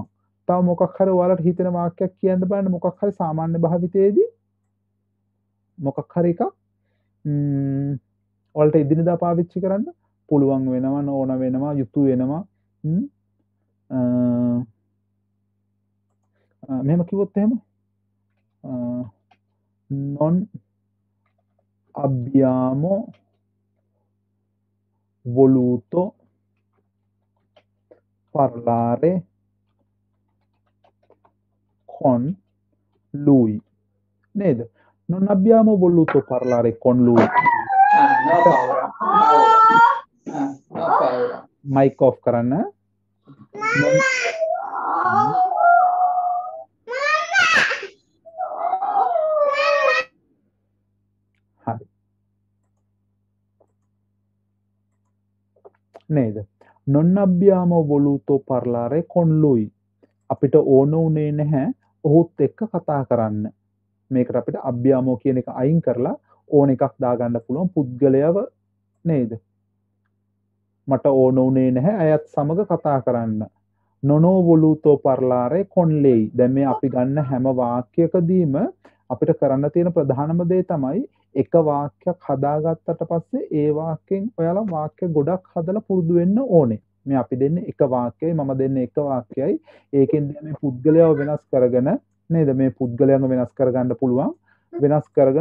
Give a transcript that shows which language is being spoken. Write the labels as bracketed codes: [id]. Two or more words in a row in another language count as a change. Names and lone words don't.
[si] තව මොකක් හරි ඔයාලට හිතෙන වාක්‍යයක් කියන්න බලන්න මොකක් හරි සාමාන්‍ය භාවිතයේදී මොකක් හරි එකක් ඔයාලට එදිනෙදා පාවිච්චි කරන්න පුළුවන් වෙනවා ඕන වෙනවා යුතු වෙනවා මෙහෙම කිව්වොත් එහෙම [it] non abbiamo voluto parlare con lui ned non abbiamo voluto parlare con lui no paura no paura [en] mic off [si] කරන්න හරි නේද [it] non abbiamo voluto parlare con [si] lui අපිට ඕන උනේ නැහැ ඔහුත් එක්ක කතා කරන්න මේකට අපිට අභ්‍යාමෝ කියන එක අයින් කරලා ඕන එකක් දාගන්න පුළුවන් පුද්ගලයව නේද මට ඕන උනේ නැහැ අයත් සමග කතා කරන්න [it] non ho voluto parlare con lei [si] දැන් මේ අපි ගන්න හැම වාක්‍යයකදීම අපිට කරන්න තියෙන ප්‍රධානම දේ තමයි එක වාක්‍යයක් හදාගත්තට පස්සේ ඒ වාක්‍යයෙන් ඔයාලා වාක්‍ය ගොඩක් හදලා පුරුදු වෙන්න ඕනේ මේ අපි දෙන්නේ එක වාක්‍යයයි මම දෙන්නේ එක වාක්‍යයයි ඒකෙන් මේ පුද්ගලයව වෙනස් කරගෙන නේද මේ පුද්ගලයන්ව වෙනස් කරගන්න පුළුවන් වෙනස් කරගෙන